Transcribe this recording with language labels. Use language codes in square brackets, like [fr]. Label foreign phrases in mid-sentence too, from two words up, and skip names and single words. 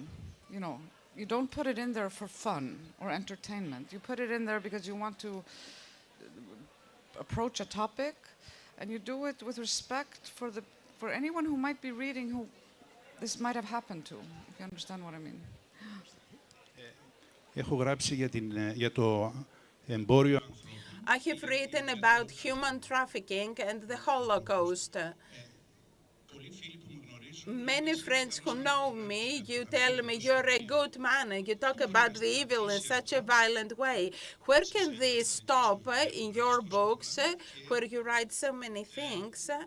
[en] You don't put it in there for fun or entertainment. You put it in there because you want to approach a topic, and you do it with respect for anyone who might be reading who this might have happened to, if you understand what I mean. [el] Έχω γράψει για το εμπόριο. [en] I have written about human trafficking and the Holocaust. Many friends who know me, you tell me you're a good man and you talk about the evil in such a violent way. Where can this stop in your books, where you write so many things?